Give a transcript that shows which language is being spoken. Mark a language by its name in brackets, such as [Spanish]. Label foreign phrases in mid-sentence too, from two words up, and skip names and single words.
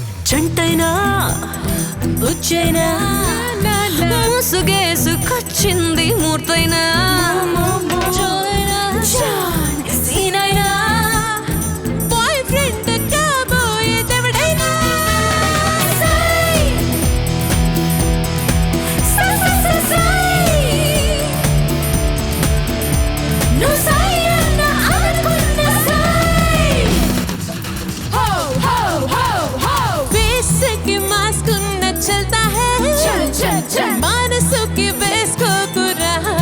[Telugu] జంటైనా బుచ్చైనా ముసుగేసుకొచ్చింది మూర్తైనా సీనైనా [English] boy friend [Telugu] కాబోయేదెవడైనా నువ్వు సై అన్న అనుకున్న సై [Hindi] बेस के मास्क न चलता है [Telugu] మనసుకి వేసుకోకురా